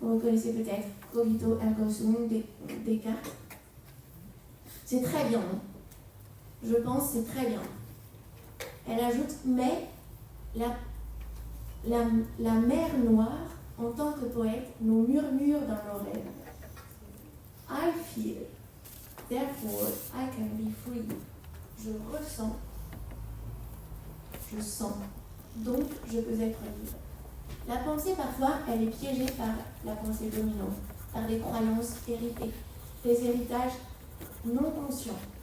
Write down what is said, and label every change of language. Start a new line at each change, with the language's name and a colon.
French: Vous reconnaissez peut-être
Latin: Cogito ergo sum,
French: Descartes. C'est très bien. Je pense c'est très bien. Elle ajoute « Mais la mer Noire, en tant que poète, nous murmure dans nos rêves.
English: I feel, therefore I can be free.
French: Je ressens, je sens, donc je peux être libre. La pensée, parfois, elle est piégée par la pensée dominante, par des croyances héritées, des héritages non conscients.